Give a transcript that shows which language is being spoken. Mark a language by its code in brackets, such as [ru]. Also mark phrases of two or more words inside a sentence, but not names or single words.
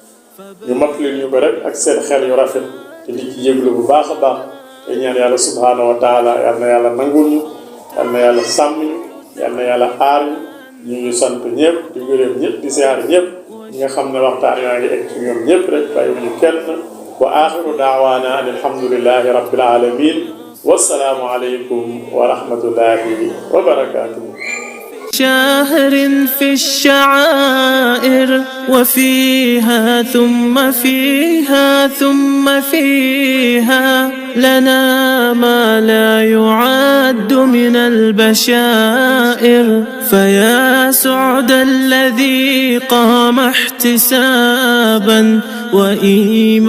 [wo] ñu mottali ñu ko rek ak seen xel yu rafet te di ci jéglu bu baax a baax te ñaan yàlla [ar] سبحانه وتعالى [wo] yal na yàlla nangul ñu yal na yàlla sàmm ñu yal na yàlla aar ñu ngi sant ñëpp di gërëm ñëpp di siyaar ñëpp ñi nga xam ne waxtaan yaa ngi egg ci ñoom ñëpp rek bàyyi ñu kenn [ar] وآخر دعوانا أن الحمد لله رب العالمين والسلام عليكم ورحمة الله وبركاته شهر في الشعائر وفيها ثم فيها ثم فيها لنا ما لا يعد من البشائر فيا سعد الذي قام احتسابا وإيمانا